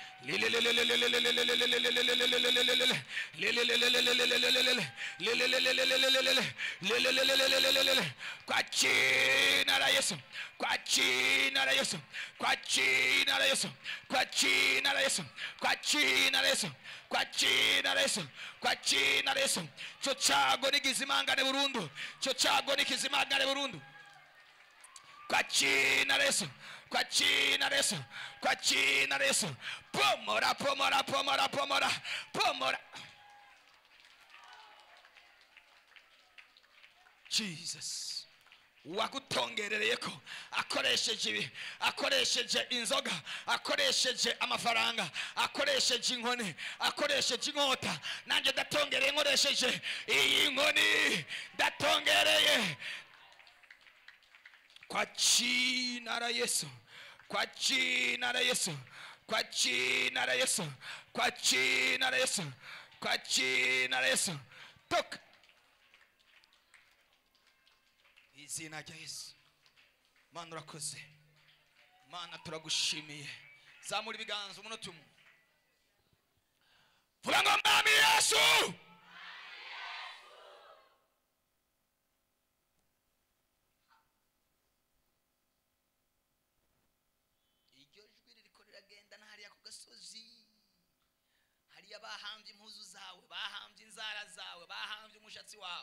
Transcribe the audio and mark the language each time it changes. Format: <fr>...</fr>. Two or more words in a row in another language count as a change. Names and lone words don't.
<sw>kwa jina la Yesu, kwa jina la Yesu, kwa jina la Yesu, kwa jina la Yesu, kwa jina la Yesu, kwa jina la Yesu, kwa jina la Yesu.</sw> <rw>Cyo cyago nikizimangane burundu, cyo cyago nikizimangane burundu.</rw> <sw>Kwa jina la Yesu, kwa jina la Yesu, kwa jina la Yesu.</sw> <rw>Pomora pomora pomora pomora pomora. Jesus wagutongerereyeko akoresheje inzoga, akoresheje amafaranga, akoresheje inkoni, akoresheje inkota. Nanjye ndatongereye nkoresheje iyi nkoni, ndatongereye</rw> <sw>kwa jina la Yesu, kwa jina la Yesu, kwa jina la Yesu, kwa jina la Yesu, kwa jina la Yesu.</sw> <rw>Toka izina rya Yesu. Mana urakoze, Mana turagushimiye. Zamura ibiganza umunota umwe, vuga ngo Mwami Yesu. Iryo jwi ririko riragenda n'ahariya ku gasozi, hariya bahambye impuzu zawe, bahambye inzara zawe, bahambye umushatsi wawe.</rw>